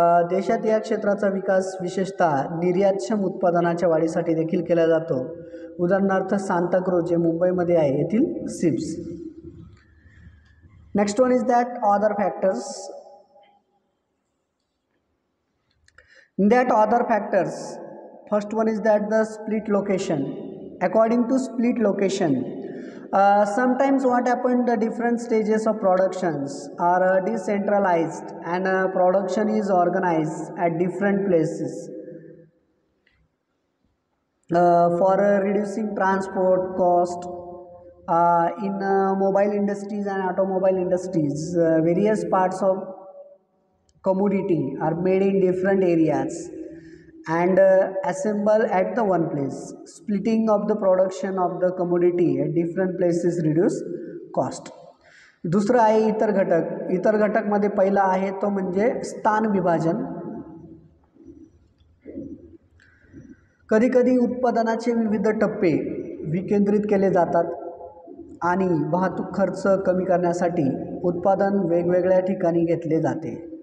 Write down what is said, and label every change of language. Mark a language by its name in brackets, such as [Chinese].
[Marathi] देशात या क्षेत्राचा विकास विशेषतः निर्यातक्षम उत्पादनाच्या वाढीसाठी देखील केला जातो. उदाहरणार्थ सांताक्रूज जे मुंबईमध्ये आहे येथील sips. [English] Next one is that other factors. In that other factors, first one is that the split location. According to split location, sometimes what happened, the different stages of productions are decentralized and production is organized at different places for reducing transport cost. In mobile industries and automobile industries, various parts of commodity are made in different areas and assemble at the one place. Splitting of the production of the commodity at different places reduce cost. [Marathi] दुसरं आहे इतर घटक. इतर घटकमध्ये पहिला आहे तो म्हणजे स्थान विभाजन. कधीकधी उत्पादनाचे विविध टप्पे विकेंद्रित केले जातात आणि वाहतूक खर्च कमी करण्यासाठी उत्पादन वेगवेगळ्या ठिकाणी घेतले जाते.